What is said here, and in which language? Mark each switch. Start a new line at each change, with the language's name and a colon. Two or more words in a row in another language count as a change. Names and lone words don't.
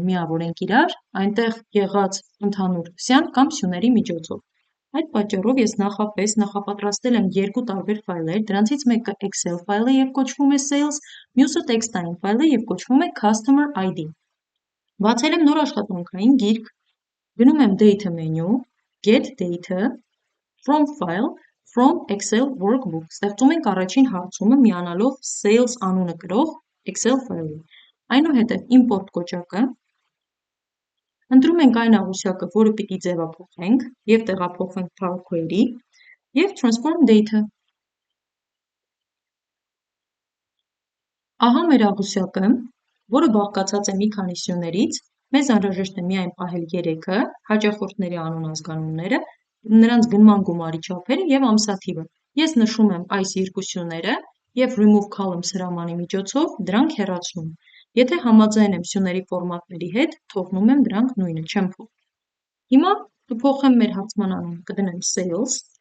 Armenian: միավորենք իրար, այնտեղ եղած ընդհանուր սյան կամ սյուների միջոցով։ Այդ պատճառով ես նախապես նախապատրաստել եմ երկու տարբեր ֆայլեր, դրանցից մեկը Excel ֆայլ է և կոչվում է Sales, մյուսը տեքստային ֆայլ է և կոչվում է Customer ID։ Բացել եմ նոր աշխատանքային գիրք, գնում եմ
English: Data menu, Get Data, From File, From Excel Workbook,
Armenian: ստեղծում ենք առաջին հարցումը միանալով Sales անունը կրող Excel ֆայլի։ Այնուհետև import կոճակը, ընտրում ենք այն աղյուսակը, որը պիտի ձևափոխենք և տեղափոխենք PowerQuery և
English: Transform Data։
Armenian: Ահա մեր աղյուսակը, որը բաղկացած է մի քանի սյուներից, մեզ անհրաժեշտ է միայն պահել 3-ը, հաճախորդների անուն ազգանունները, նրանց գնման գումարի չափերը և ամսաթիվը։ Ես նշում եմ այս երկու սյուները և
English: Remove Columns
Armenian: հրամանի միջոցով դրանք հեռացնում։ Եթե համաձայն եմ սյուների ֆորմատների հետ, թողնում եմ դրանք նույնը, չեմ փոխում։ Հիմա կփոխեմ մեր հարցման անունը, կդնեմ Sales